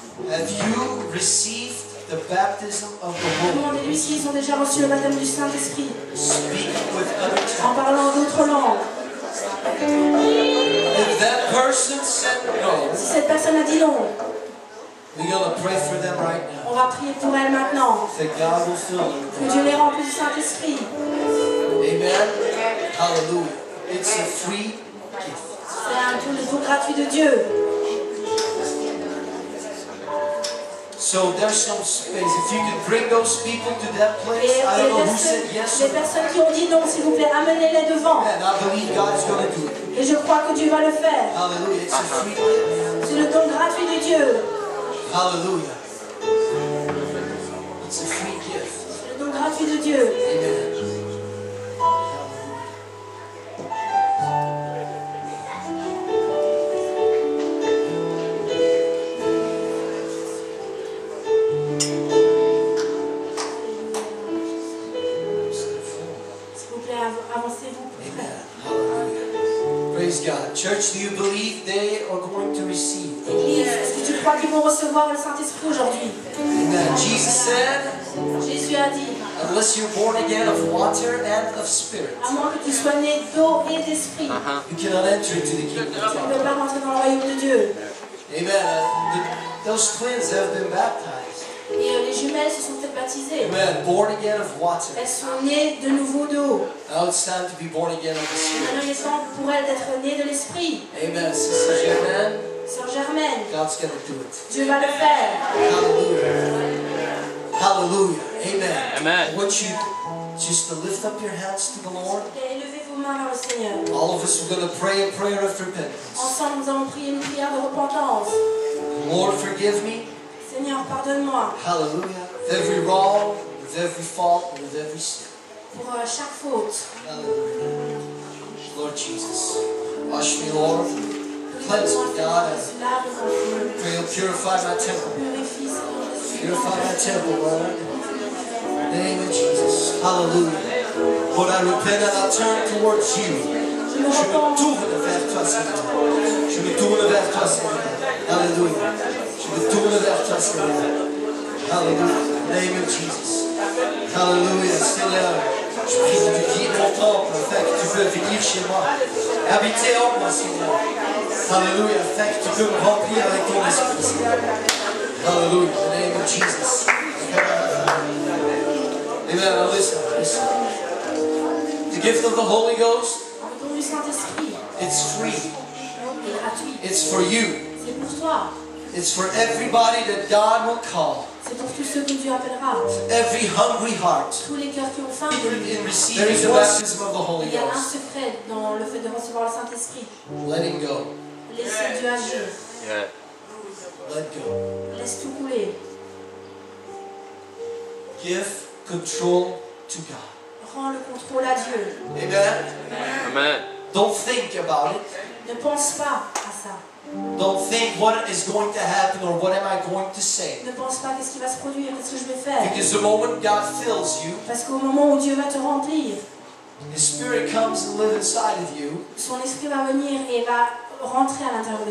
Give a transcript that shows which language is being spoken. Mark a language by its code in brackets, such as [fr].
[en] Have you received the baptism of the Holy [fr] Demandez-lui [en] Ghost? [fr] s'ils ont déjà reçu le baptême du Saint-Esprit. [en] Speaking with other [fr] En parlant d'autres langues. [en] If that person said no, [fr] Si cette personne a dit non, [en] we're going to pray for them right now. [fr] on va prier pour elle maintenant. [en] That God will fill them. [fr] Que Dieu les remplisse du Saint-Esprit. [en] Amen. Hallelujah. It's a free gift. [fr] C'est un don gratuit de Dieu. [en] So there's no space. If you could bring those people to that [fr] Et [en] place, I don't know who said yes [fr] les [en] or no. [fr] personnes qui ont dit non, s'il vous plaît, amenez-les devant. [en] And I believe God is going to do it. [fr] Et je crois que Dieu va le faire. [en] Hallelujah. It's a free gift. [fr] C'est le don gratuit de Dieu. [en] Hallelujah. It's a free gift. [fr] C'est le don gratuit de Dieu. [en] Amen. [fr] S'il vous plaît, avancez-vous. [en] Amen. Hallelujah. Praise God. Church, do you believe they are going to receive? [fr] Église, est-ce que tu crois qu'ils vont recevoir le Saint-Esprit aujourd'hui? [en] Amen. Jesus said, [fr] Jésus a dit, [en] unless you're born again of water and of spirit, [fr] à moins que tu sois né d'eau et d'esprit, [en] you cannot enter into the kingdom of [fr] tu ne [en] God. [fr] peux pas rentrer dans le royaume de Dieu. [en] Amen. Those twins have been baptized. [fr] Et les jumelles se sont faites baptiser. [en] Amen. Born again of water. [fr] Elles sont nées de nouveau d'eau. [en] Now it's time to be born again of the [fr] Maintenant, il est temps pour elles d'être nées de l'esprit. [en] Amen. Sister Germaine, [fr] Sœur Germaine, [en] God's going to do it. [fr] Dieu va le faire. [en] Hallelujah. Hallelujah. Amen. Amen. I want you just to lift up your hands to the Lord. [fr] Et élevez vos mains vers le Seigneur. [en] All of us are going to pray a prayer of repentance. [fr] Ensemble, nous allons prier une prière de repentance. [en] Lord, forgive me. [fr] Seigneur, pardonne-moi [en] Hallelujah. With every wrong, with every fault, and with every sin. [fr] pour chaque faute. [en] Hallelujah. Lord Jesus, wash me, Lord. Cleanse me, God. And pray you'll purify my temple. [fr] Purifie, Seigneur Jésus. [en] Purify my temple, Lord. In the name of Jesus. Hallelujah. Lord, I repent and I turn towards you. [fr] Je me Je me repens. tourne vers toi, Seigneur. Je me tourne vers toi, Seigneur. Hallelujah. Je me tourne vers toi, Seigneur. Hallelujah. [en] In the name of Jesus. [fr] Hallelujah. Seigneur, je prie que tu guides mon temple afin que tu peux venir chez moi. Habiter en moi, Seigneur. Hallelujah. Afin que tu peux me remplir avec ton esprit, Seigneur. [en] Hallelujah. In the name of Jesus. Amen. Now listen. The gift of the Holy Ghost, [fr] Le don du Saint-Esprit [en] it's free. [fr] est gratuit. [en] It's for you. [fr] C'est pour toi. [en] It's for everybody that God will call. [fr] C'est pour tous ceux que Dieu appellera. [en] Every hungry heart. [fr] Tous les cœurs qui ont faim. [en] In receiving the baptism of the Holy [fr] Il y a un [en] Ghost. [fr] secret dans le fait de recevoir le Saint-Esprit. [en] Letting go. [fr] Laissez Dieu agir. [en] Yeah. Let go. [fr] Laisse tout couler. [en] Give control to God. [fr] Rends le contrôle à Dieu. [en] Amen. Amen. Don't think about it. [fr] Ne pense pas à ça. [en] Don't think what is going to happen or what am I going to say. [fr] Ne pense pas qu'est-ce qui va se produire, qu'est-ce que je vais faire. [en] Because the moment God fills you, [fr] Parce qu'au moment où Dieu va te remplir, [en] His Spirit comes and lives inside of you. [fr] son esprit va venir et va rentrer à l'intérieur de